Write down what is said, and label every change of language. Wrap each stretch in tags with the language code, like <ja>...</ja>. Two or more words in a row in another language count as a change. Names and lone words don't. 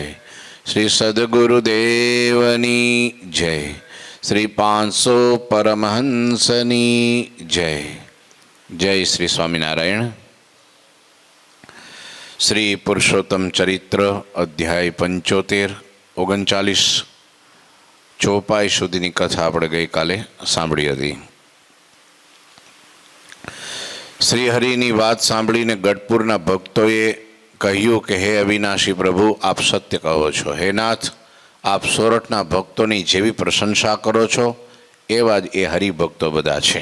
<gu>શ્રી સદ્ગુરુદેવની જય। શ્રી 500 પરમહંસની જય। જય શ્રી સ્વામિનારાયણ। શ્રી પુરુષોત્તમ ચરિત્ર અધ્યાય 75 39 ચોપાઈ સુધીની કથા આપણે ગઈકાલે સાંભળી હતી। શ્રીહરિની વાત સાંભળીને ગઢપુરના ભક્તોએ કહ્યું કે હે અવિનાશી પ્રભુ, આપ સત્ય કહો છો। હે નાથ, આપ સોરઠના ભક્તોની જેવી પ્રશંસા કરો છો એવા જ એ હરિભક્તો બધા છે।</gu>